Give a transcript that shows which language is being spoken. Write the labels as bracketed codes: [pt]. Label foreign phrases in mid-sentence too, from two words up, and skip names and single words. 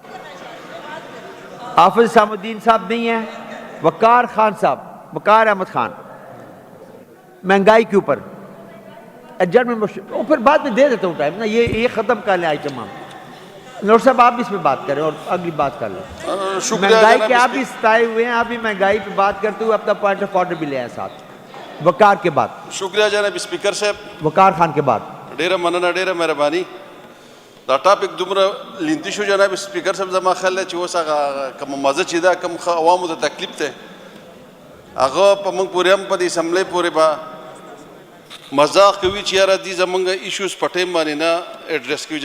[ur] حافظ اسلام الدین صاحب نہیں ہے. وقار خان صاحب, وقار احمد خان, مہنگائی کے اوپر [en] adjustment motion, [ur] اور پھر بعد میں دے دیتا ہوں ٹائم نا, یہ ختم کر لیں آئٹم ہم. نور صاحب آپ بھی اس پہ بات کریں اور اگلی بات کر لیں. مہنگائی کے آپ بھی ستائے ہوئے ہیں, آپ بھی مہنگائی پہ بات کرتے ہوئے اپنا [en] point of order [ur] بھی لے آئے ساتھ. وقار کے بعد. شکریہ جناب اسپیکر صاحب. وقار خان کے بعد. [ps] ډیره مننه, ډیره مهرباني. دا ټاپک دومره لینتی شو جناب اسپیکر صاحب, زما خیال دی چې اوس هغه کوم مزه چې دا کوم عوامو ته تکلیف دی هغه په موږ پورې هم په دې اسمبلی پورې به مذاق کوي چې یاره دي زمونږ ایشوز په ټایم باندې نه ایډریس کوي.